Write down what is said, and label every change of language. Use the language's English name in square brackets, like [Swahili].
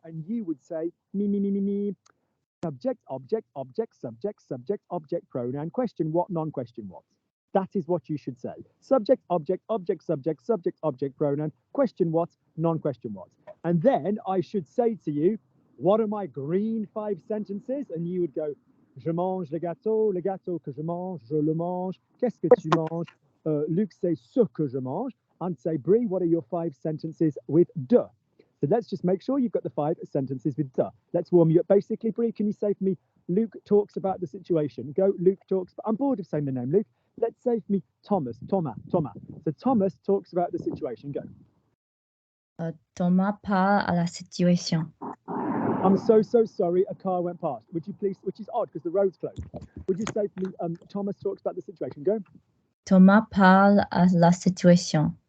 [English] And you would say, me. Subject, object, object, subject, subject, object, pronoun, question what, non-question what. That is what you should say. Subject, object, object, subject, subject, object, pronoun, question what, non-question what. And then I should say to you, what are my green 5 sentences? And you would go, [French] je mange le gâteau que je mange, je le mange, qu'est-ce que tu manges? Luc, c'est ce que je mange. [English] And say, Brie, what are your 5 sentences with de? So let's just make sure you've got the 5 sentences with de. Let's warm you up. Basically, Brie, can you say for me, Luke talks about the situation? Go, Luke talks. I'm bored of saying the name, Luke. Let's say for me, Thomas. So Thomas talks about the situation. Go. [French] Thomas parle à la situation. [English] I'm so sorry, a car went past. Would you please, which is odd because the road's closed. Would you say for me, Thomas talks about the situation? Go. [French] Thomas parle à la situation.